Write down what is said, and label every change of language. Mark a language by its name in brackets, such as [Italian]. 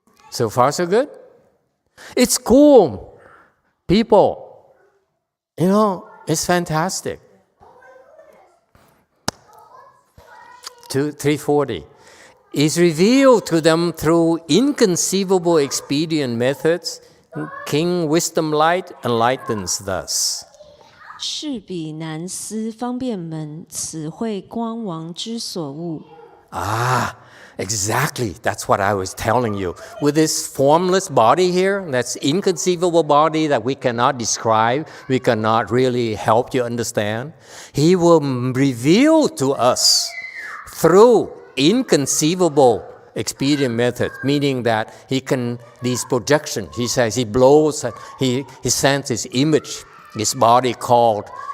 [English] So far, so good? It's cool. People, it's fantastic. 340. Is revealed to them through inconceivable expedient methods. King Wisdom Light enlightens thus. [Chinese] 是彼难思方便门，此会光王之所悟。 [English] Exactly. That's what I was telling you. With this formless body here, that's inconceivable body that we cannot describe, we cannot really help you understand, he will reveal to us through inconceivable expedient method, meaning that he can, these projections, he says he blows, he sends his image, his body called